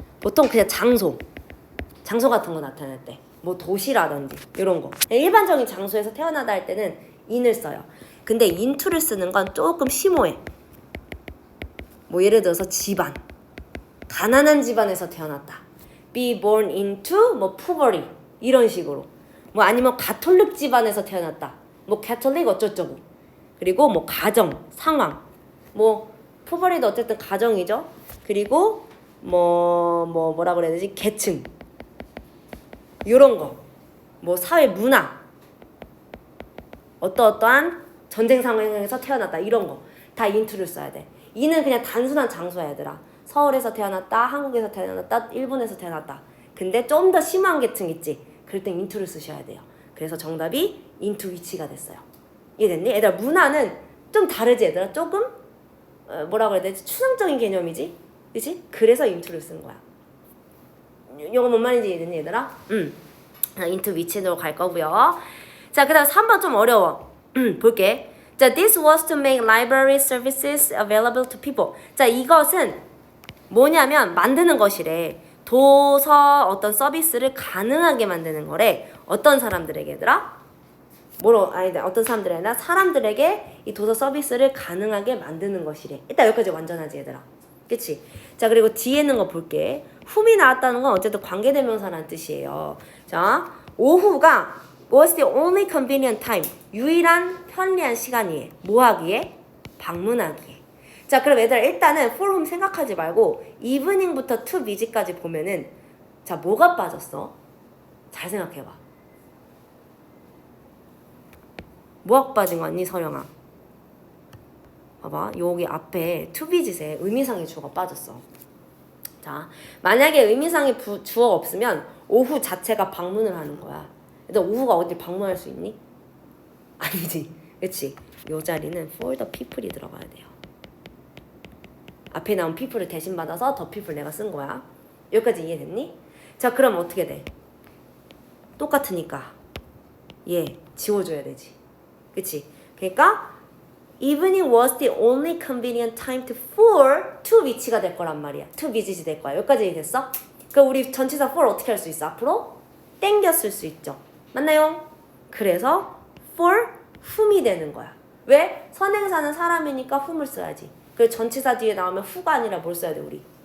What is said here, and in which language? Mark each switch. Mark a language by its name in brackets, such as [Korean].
[Korean] 보통 그냥 장소 같은 거 나타낼 때 뭐 도시라든지 이런 거 일반적인 장소에서 태어나다 할 때는 in을 써요. 근데 into를 쓰는 건 조금 심오해. 뭐 예를 들어서 집안 가난한 집안에서 태어났다. [English] be born into 뭐 poverty [Korean] 이런 식으로. 뭐 아니면 가톨릭 집안에서 태어났다. 뭐 캐톨릭 어쩌고저쩌고. 그리고 뭐 가정 상황 뭐 poverty도 어쨌든 가정이죠. 그리고 뭐라 그래야 되지? 계층 요런 거. 뭐 사회 문화 어떠한 전쟁 상황에서 태어났다 이런 거 다 into를 써야 돼. 이는 그냥 단순한 장소야 얘들아. 서울에서 태어났다, 한국에서 태어났다, 일본에서 태어났다. 근데 좀 더 심한 계층 있지? 그럴 땐 into를 쓰셔야 돼요. 그래서 정답이 into which가 됐어요. 이해됐니? 얘들아 문화는 좀 다르지 얘들아? 조금 뭐라고 해야 되지? 추상적인 개념이지? 그치? 그래서 into를 쓴 거야. 이거 뭔 말인지 이해됐니 얘들아? into which로 갈 거고요. 자 그 다음 3번 좀 어려워. 볼게. [English] 자 this was to make library services available to people. [Korean] 자 이것은 뭐냐면 만드는 것이래. 도서 어떤 서비스를 가능하게 만드는 거래. 어떤 사람들에게 얘들아? 어떤 사람들이 아니라 사람들에게 이 도서 서비스를 가능하게 만드는 것이래. 일단 여기까지 완전하지 얘들아. 그치? 자 그리고 뒤에 있는 거 볼게. whom이 나왔다는 건 어쨌든 관계대명사라는 뜻이에요. [English] 자 [Korean] 오후가 [English] was the only convenient time. [Korean] 유일한 편리한 시간이에. 뭐 하기에? 방문하기에. 자 그럼 얘들아 일단은 for whom 생각하지 말고 evening부터 to busy,까지 보면은 자 뭐가 빠졌어? 잘 생각해봐. 뭐가 빠진 거 같니 서령아? 봐봐 여기 앞에 to busy,에 의미상의 주어가 빠졌어. 자 만약에 의미상의 주어가 없으면 오후 자체가 방문을 하는 거야. 너 오후가 어딜 방문할 수 있니? 아니지. 그치? 요 자리는 for the people이 들어가야 돼요. 앞에 나온 people을 대신 받아서 the people 내가 쓴 거야. 여기까지 이해됐니? 자 그럼 어떻게 돼? 똑같으니까 얘 지워줘야 되지. 그치? 그러니까 [English] evening was the only convenient time to which가 [Korean] 될 거란 말이야. to visit 될 거야. 여기까지 이해됐어? 그럼 우리 전치사 for 어떻게 할 수 있어? 앞으로 땡겨 쓸 수 있죠. 맞나요? 그래서 for whom이 되는 거야. 왜? 선행사는 사람이니까 whom을 써야지. 그래서 전치사 뒤에 나오면 who가 아니라 뭘 써야 돼 우리?